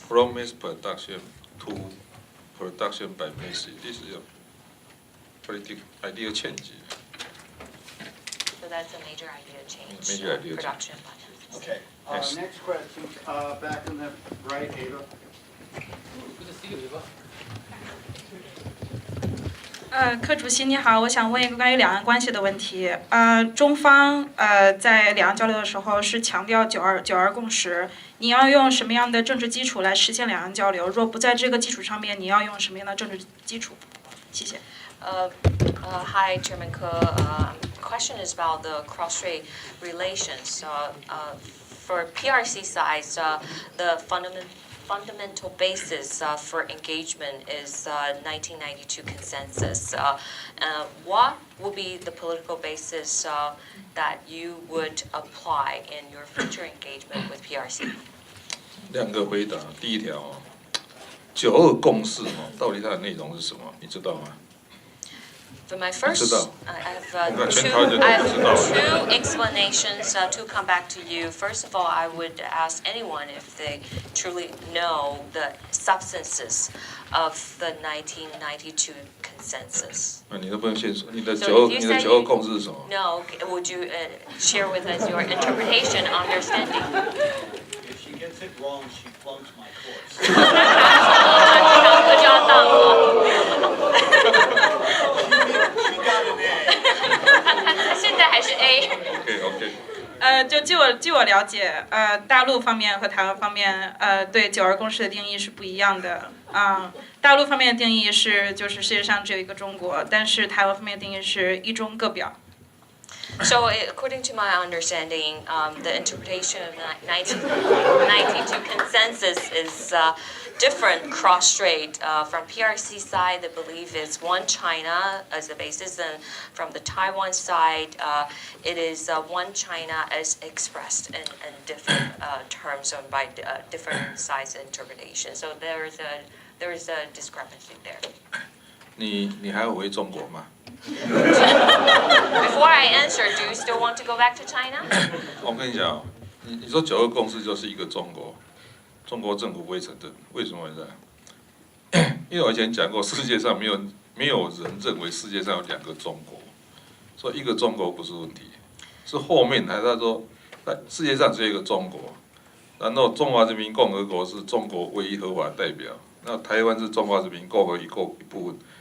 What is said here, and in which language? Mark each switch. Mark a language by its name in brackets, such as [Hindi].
[English] From mass production to production by message. This is a pretty ideal change. So that's a major idea change. Major idea production by masses. Okay. Yes. Next question, back in the right, Ava. Good to see you, Eva. [Chinese] 柯主席你好，我想问一个关于两岸关系的问题。中方在两岸交流的时候是强调九二共识，你要用什么样的政治基础来实现两岸交流？若不在这个基础上面，你要用什么样的政治基础？谢谢。 [English] Hi, Chairman Ko. Question is about the cross-strait relations. For PRC side, the fundamental basis for engagement is 1992 consensus. What would be the political basis that you would apply in your future engagement with PRC? [Chinese] 两个回答，第一条，92共识到底它的内容是什么？你知道吗？ [English] For my first, I have two explanations to come back to you. First of all, I would ask anyone if they truly know the substances of the 1992 consensus. [Chinese] 你都不用先说，你的92共识是什么？ [English] No, would you share with us your interpretation, understanding? If she gets it wrong, she flunks my course. [Chinese] 就要当了。现在还是 A。 OK。就据我了解，大陆方面和台湾方面，对92共识的定义是不一样的。大陆方面的定义是，就是世界上只有一个中国，但是台湾方面的定义是一中各表。 [English] So according to my understanding, the interpretation of 1992 consensus is different cross-strait. From PRC side, they believe it's one China as the basis, and from the Taiwan side, it is one China as expressed in different terms and by different sides of interpretation. So there is a discrepancy there. [Chinese] 你还要回中国吗？ [English] Before I answer, do you still want to go back to China? [Chinese] 我跟你讲哦，你说九二共识就是一个中国，中国政府不会承认，为什么呢？因为我以前讲过，世界上没有人认为世界上有2个中国，所以一个中国不是问题，是后面他说，在世界上只有一个中国，然后中华人民共和国是中国唯一合法代表，那台湾是中华人民共和国一部分。